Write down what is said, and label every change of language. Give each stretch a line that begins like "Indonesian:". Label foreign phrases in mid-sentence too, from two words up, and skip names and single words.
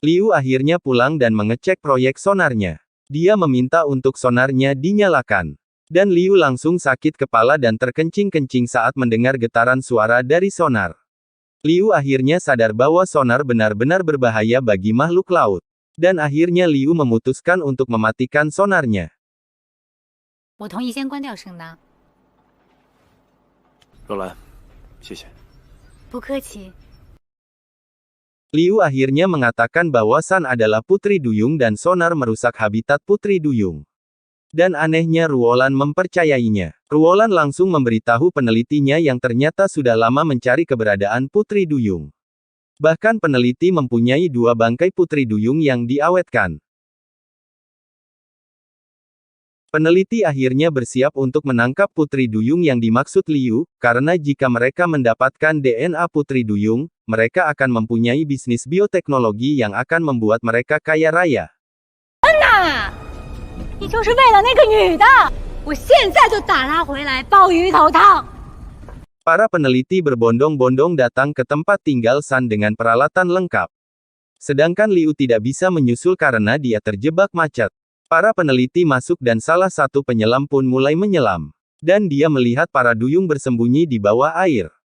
Indonesian: Liu akhirnya pulang dan mengecek proyek sonarnya. Dia meminta untuk sonarnya dinyalakan. Dan Liu langsung sakit kepala dan terkencing-kencing saat mendengar getaran suara dari sonar. Liu akhirnya sadar bahwa sonar benar-benar berbahaya bagi makhluk laut. Dan akhirnya Liu memutuskan untuk mematikan sonarnya.
Chinese: 我同意先关掉声呐。若兰，谢谢。不客气。
Indonesian: Liu akhirnya mengatakan bahwa San adalah putri duyung dan sonar merusak habitat putri duyung. Dan anehnya Ruolan mempercayainya. Ruolan langsung memberitahu penelitinya yang ternyata sudah lama mencari keberadaan putri duyung. Bahkan peneliti mempunyai 2 bangkai putri duyung yang diawetkan. Peneliti akhirnya bersiap untuk menangkap putri duyung yang dimaksud Liu, karena jika mereka mendapatkan DNA putri duyung, mereka akan mempunyai bisnis bioteknologi yang akan membuat mereka kaya raya.
Chinese: 你就是为了那个女的，我现在就打她回来煲鱼头汤。
Indonesian: Para peneliti berbondong-bondong datang ke tempat tinggal San dengan peralatan lengkap. Sedangkan Liu tidak bisa menyusul karena dia terjebak macet. Para peneliti masuk dan salah satu penyelam pun mulai menyelam. Dan dia melihat para duyung bersembunyi di bawah air.